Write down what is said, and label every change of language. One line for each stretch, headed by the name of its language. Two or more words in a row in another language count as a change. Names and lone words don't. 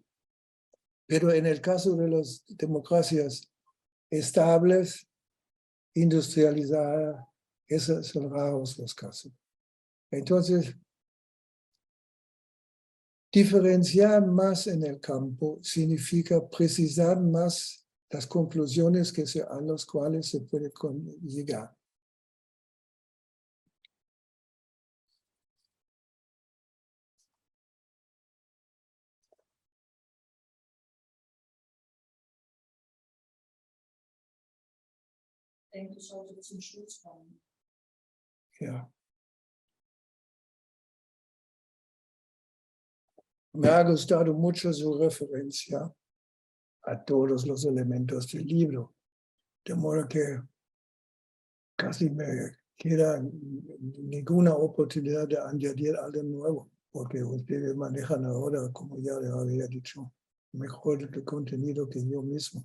Spanish: Pero en el caso de las democracias estables, industrializadas, esos son raros los casos. Entonces, diferenciar más en el campo significa precisar más las conclusiones a las cuales se puede llegar.
German: Ich denke, das sollte zum Schluss kommen. Ja.
Spanish: Me ha gustado mucho su referencia a todos los elementos del libro, de modo que casi me queda ninguna oportunidad de añadir algo nuevo, porque ustedes manejan ahora, como ya les había dicho, mejor el contenido que yo mismo.